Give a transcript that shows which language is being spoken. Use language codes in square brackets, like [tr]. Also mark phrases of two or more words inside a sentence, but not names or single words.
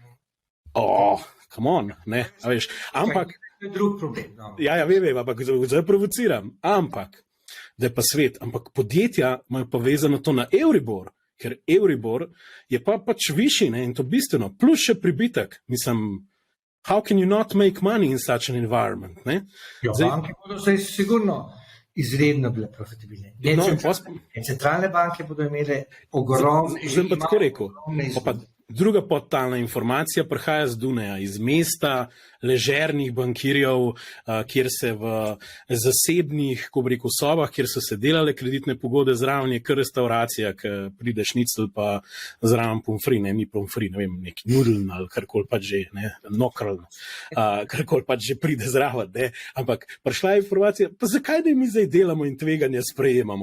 [en] Come on, [sl] ne, a veš. Ampak, to je drug problem. No. Ja, vem, ampak zdaj provociram. Ampak, da je pa svet, ampak podjetja imajo pa vezano to na Euribor, ker Euribor je pa pač višji, in to bistveno, plus še pribitek. Mislim, [en] how can you not make money in such an environment? [sl] Banke bodo zdaj sigurno izredno bile profitabilne. Centralne banke bodo imele ogromne... Zdaj pa tako rekel. Druga podtalna informacija prihaja z Dunaja, iz mesta ležernih bankirjev, kjer se v zasebnih, ko bi rekel, sobah, kjer so se delale kreditne pogode, zraven je kar restauracija, ki pride šnicl pa zraven pomfri, ni pomfri, ne vem, neki nudeln ali karkoli pač že, nokralno, karkoli pač že pride zraven, ampak prišla je informacija, pa zakaj ne mi zdaj delamo in tveganja sprejemamo?